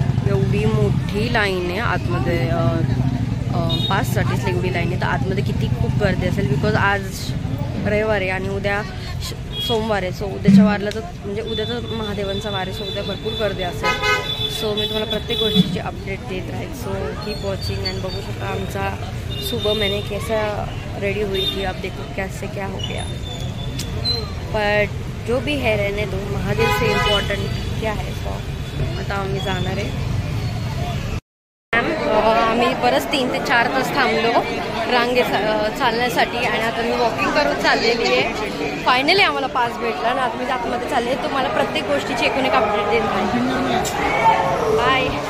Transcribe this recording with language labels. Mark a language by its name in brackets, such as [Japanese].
[Marathi] एवढी मोठी लाईन आहे आतमध्ये, पाससाठीच एवढी लाईन आहे. तर आतमध्ये किती खूप गर्दी असेल, बिकॉज आज रविवार आहे आणि उद्या सोमवार आहे. सो उद्याच्या वारला तर म्हणजे उद्या तर महादेवांचा वार आहे. सो उद्या भरपूर गर्दी असेल. सो मी तुम्हाला प्रत्येक गोष्टीची अपडेट देत राहील. [English] So keep watching. [Marathi] अँड बघू शकता आमचा [Hindi] सुबह मैंने कैसा रेडी हुई थी, अब देखो कैसे क्या हो गया. बट जो भी है रहने दो, महादेव से इम्पॉर्टंट क्या है. [Marathi] सो आता आम्ही जाणार आहे. आम्ही परत 3 ते 4 तास थांबलो रांगे चालण्यासाठी. आणि आता मी वॉकिंग करून चाललेली आहे. फायनली आम्हाला पास भेटला आणि आता मी आतमध्ये चालले. तुम्हाला प्रत्येक गोष्टीची एकूण एक अपडेट देत राहील. बाय.